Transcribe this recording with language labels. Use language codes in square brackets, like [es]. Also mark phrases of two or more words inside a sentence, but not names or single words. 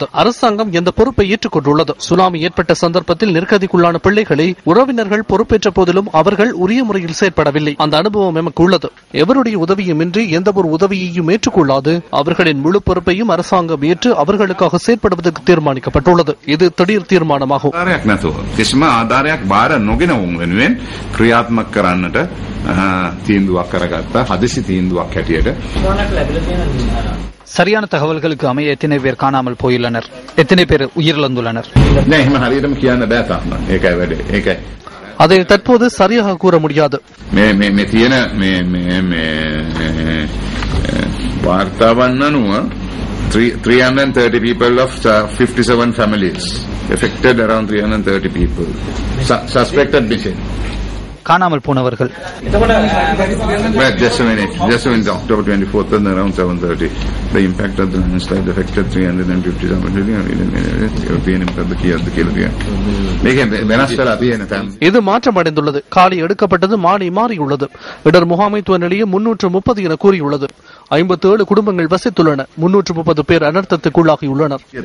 [ta] அரசாங்கம் எந்த பொறுப்பை ஏற்றுக்கொண்டுள்ளது. சுனாமி ஏற்பட்ட சந்தர்ப்பத்தில் நெருக்கடிக்குள்ளான பிள்ளைகளை உறவினர்கள் பொறுப்பேற்ற போதிலும் அவர்கள் உரிய முறையில் செயற்படவில்லை. அந்த அனுபவம் எமக்கு உள்ளது. எவருடைய உதவியுமின்றி எந்த ஒரு உதவியையும் ஏற்றுக்கொள்ளாது அவர்களின் முழு பொறுப்பையும் அரசாங்கம் ஏற்று அவர்களுக்காக செயற்படுவதற்கு தீர்மானிக்கப்பட்டுள்ளது. இது திடீர் தீர்மானமாகும். [si] කිසිම ආධාරයක් බාර නොගෙන වුන් වෙනුවෙන් ක්‍රියාත්මක කරන්නට තීන්දුවක් කරගත්තා. හදිසි තීන්දුවක් හැටියට. [ta] சரியான தகவல்களுக்கு அமைய எத்தனை பேர் காணாமல் போயுள்ளனர், எத்தனை பேர் உயிரிழந்துள்ளனர்? [si] නෑ එහෙම හරියටම කියන්න බෑ තාම. ඒකයි වැඩේ. ඒකයි. [ta] அதை தற்போது சரியாக கூற முடியாது. [si] මේ තියෙන මේ වාර්තාවන් අනුව [en] 330 people of 57 families affected, around 330 people suspected missing. [ta] காணாமல் போனவர்கள் [en] just a minute, October 24th and around 7:30 the impact of the landslide affected 350 [ta] இது மாற்றமடைந்துள்ளது. காலை எடுக்கப்பட்டது மாலை மாறியுள்ளது. இடர் முகாமைத்துவ நிலையம் 330 என கூறியுள்ளது. 57 குடும்பங்கள் வசித்துள்ளன. 330 பேர் அனர்த்தத்துக்குள்ளாகியுள்ளனர்.